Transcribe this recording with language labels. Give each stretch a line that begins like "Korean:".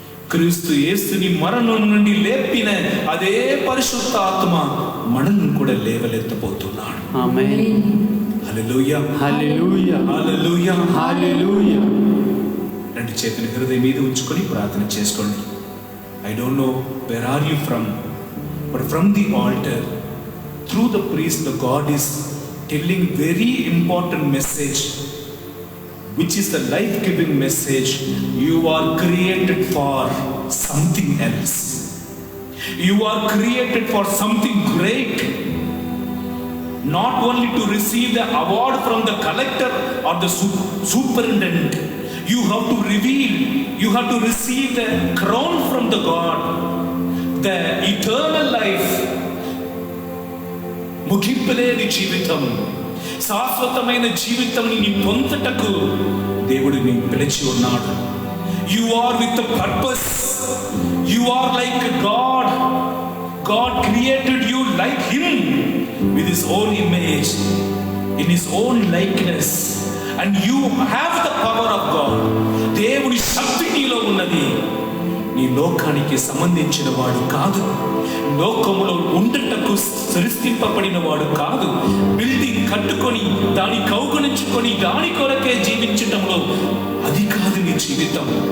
Telugu: క్రీస్తు యేసుని మరణం నుండి లేపిన అదే పరిశుద్ధ ఆత్మ మనల్ని కూడా లేవలెత్తబోతున్నాడు. ఆమేన్. హల్లెలూయా. హల్లెలూయా. హల్లెలూయా. హల్లెలూయా. రెండు చేతుల హృదయం మీద ఉంచుకొని ప్రార్థన చేసుకోండి.
English: I don't know where are you from, but from the altar, through the priest, the God is telling very important message, which is the life-giving message. You are created for something else. You are created for something great. Not only to receive the award from the collector or the superintendent. You have to reveal, you have to receive the crown from the God, the eternal life.
Telugu: ముగింపులేని జీవితం, శాశ్వతమైన జీవితం ని పొందుటకు దేవుడు నిన్ను పిలిచి ఉన్నాడు.
English: You are with a purpose. You are like God. God created you like Him, with His own image, in His own likeness. And you have the power of God.
Telugu: దేవుని శక్తి నీలో ఉన్నది. నీ లోకానికి సంబంధించిన వాడు కాదు, లోకములో ఉండటకు సృష్టింపబడిన వాడు కాదు. బిల్డింగ్ కట్టుకొని దాని కౌగులించుకొని దాని కొరకే జీవించటంలో అది కాదు నీ జీవితం.